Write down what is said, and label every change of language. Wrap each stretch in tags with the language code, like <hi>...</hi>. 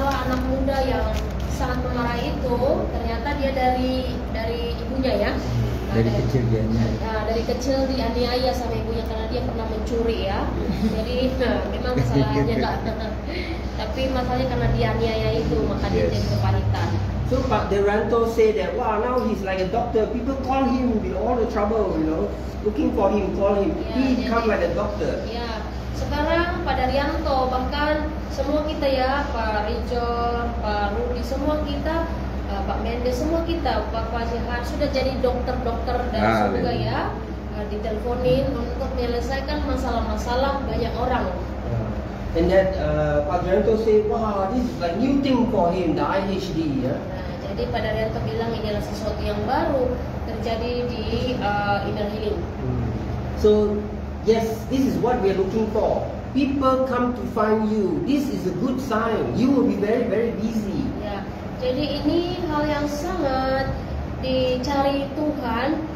<id>anak muda yang sangat memarah itu ternyata dia dari ibunya ya. Dari kecil dia dari kecil dianiaya sama ibunya karena dia pernah mencuri ya. Jadi memang kesalahannya enggak. Tapi masalahnya karena dianiaya itu maka dia jadi kepahitan.</id> <en>So Pak Deranto say that, wow, now he's like a doctor. People call him with all the trouble, you know, looking for him, call him. He become like a doctor.</en> <id>Ya, sekarang Pak Daryanto bahkan semua kita ya, Pak Rijo, Pak Rudi, semua kita, Pak Mendes, semua kita, Pak Fajihan sudah jadi dokter-dokter dari surga ya, diteleponin untuk menyelesaikan masalah-masalah banyak orang.</id> <en>And that Pak Daryanto say, wow, this is like new thing for him, the IHD. Yeah?</en> <id>Jadi Pak Daryanto bilang ini adalah sesuatu yang baru terjadi di inner healing.</id> <en>So yes, this is what we are looking for. People come to find you. This is a good sign. You will be very, very busy.</en> <id>Ya, jadi ini hal yang sangat dicari Tuhan.</id>